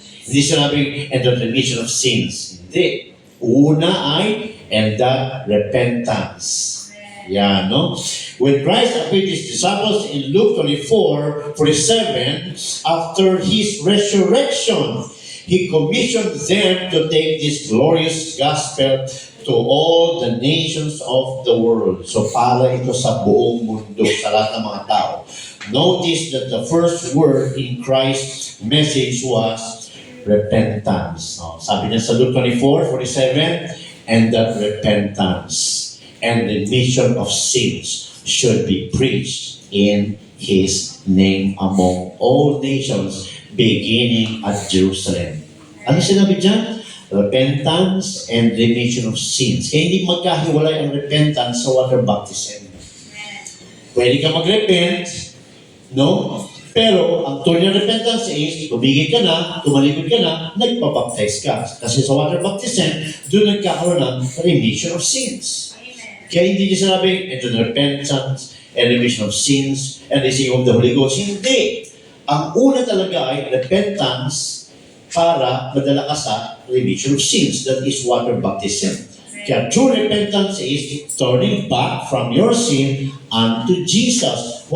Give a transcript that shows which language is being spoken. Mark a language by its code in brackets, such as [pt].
[tl] Hindi sinabing, [en] and the remission of sins. [tl] Hindi. Una ay, [en] and that repentance. [tl] Yeah, no? [en] When Christ appeared to His disciples in Luke 24:47, after His resurrection, He commissioned them to take this glorious gospel to all the nations of the world. [tl] So para ito sa buong mundo, sa lahat ng mga tao. [en] Notice that the first word in Christ's message was repentance. [tl] Sabi niya sa [en] Luke 24:47, and that repentance and remission of sins should be preached in His name among all nations, beginning at Jerusalem. [tl] Ano sinabi dyan? [en] Repentance and remission of sins. [tl] Kaya hindi magkahiwalay ang repentance sa water baptism. Pwede ka mag-repent, no? Pero ang tunay na repentance is, tumigil ka na, tumalikod ka na, nagpabaptize ka. Kasi sa water baptism, doon nagkakaroon ng remission of sins. Kaya hindi niya sinabi, [en] and repentance and remission of sins and receiving of the Holy Ghost. [tl] Hindi. Ang una talaga ay repentance para madala ka sa remission of sins. [en] That is water baptism. Kaya true repentance is turning back from your sin unto Jesus.